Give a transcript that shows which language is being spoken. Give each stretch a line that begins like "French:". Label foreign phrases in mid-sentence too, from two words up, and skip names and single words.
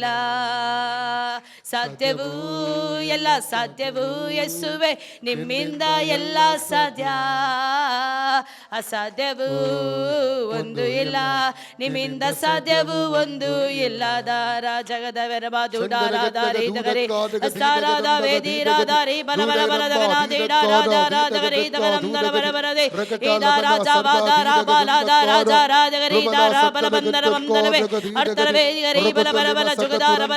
Kannada: ಸಾಧ್ಯವೂ ಎಲ್ಲ ಸಾಧ್ಯವೂ ಯೇಸುವೆ ನಿಮ್ಮಿಂದ ಎಲ್ಲ ಸಾಧ್ಯ. ಅಸಾಧ್ಯವೂ ಒಂದು ಇಲ್ಲ ನಿಮ್ಮಿಂದ ಸಾಧ್ಯವೂ ಒಂದು ಇಲ್ಲ. ದಾರ ಜಗದ ವೆರಬಾದು ಡಾರಾದಾರಿ ದಗರಿ ಅಸ್ತಾರಾದ ವೇದಿರಾದಾರಿ ಬಲ ಬಲ ಬಲದಗನಾದಿ ಡಾರಾದಾರಾದಗರಿ ದಗರಂ ದಲ ಬರ ಬರದೆ ಈದಾ ರಾಜ ಬಾದಾರ ಬಾಲಾದ ರಾಜ ರಾಜಗರಿ ದಾರ ಬಲ ಬಂದರ ಬಂದರವೆ ಅರ್ಥರ ವೇದಿಗರಿ ಬಲ ಬಲ ಬಲ ಜುಗದಾರ ಬಲ